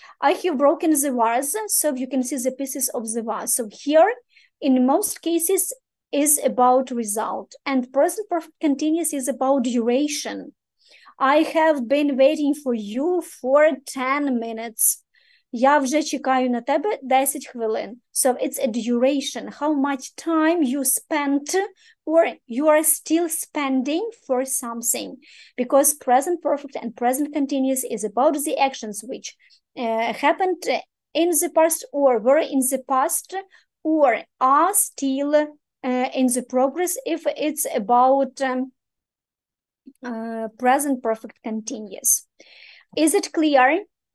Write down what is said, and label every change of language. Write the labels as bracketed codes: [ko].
[en] I have broken the vase, so you can see the pieces of the vase. So here, in most cases, is about result, and present perfect continuous is about duration. I have been waiting for you for 10 minutes. [uk] Я вже чекаю на тебе 10 хвилин. [en] So it's a duration, how much time you spent or you are still spending for something. Because present perfect and present continuous is about the actions which happened in the past or were in the past or are still in the progress if it's about present perfect continuous. Is it clear?